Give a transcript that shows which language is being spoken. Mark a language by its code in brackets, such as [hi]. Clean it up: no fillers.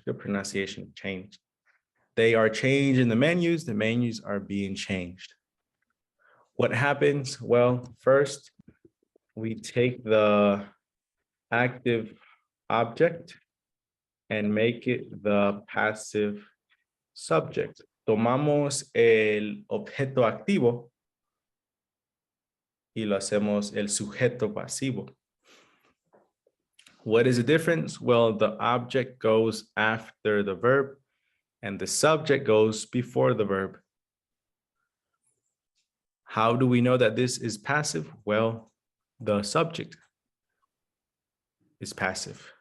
[en] Good pronunciation, changed. They are changing the menus are being changed. What happens? Well, first, we take the active object and make it the passive subject. [es] Tomamos el objeto activo y lo hacemos el sujeto pasivo. [en] What is the difference? Well, the object goes after the verb and the subject goes before the verb. How do we know that this is passive? Well, the subject is passive.